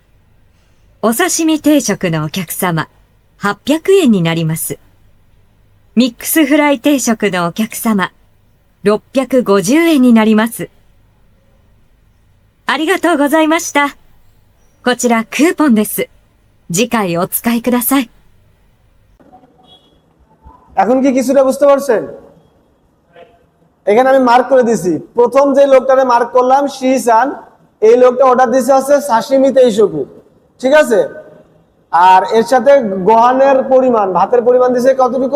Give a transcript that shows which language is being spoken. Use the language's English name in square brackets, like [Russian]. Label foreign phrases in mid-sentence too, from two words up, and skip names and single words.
[Japanese] お刺身定食のお客様、800円になります。ミックスフライ定食のお客様、650円になります。ありがとうございました。こちらクーポンです。次回お使いください。 [Bangla] এখন কি কিছুটা বুঝতে পারছেন? এখানে আমি মার্ক করে দিছি। প্রথম যে লোকটারে মার্ক করলাম শিসান, এই লোকটা অর্ডার দিছে আছে [Japanese] 刺身定食, [Bangla] ঠিক আছে? আর এর সাথে গোহানের পরিমাণ, ভাতের পরিমাণ দিছে কতটুকু?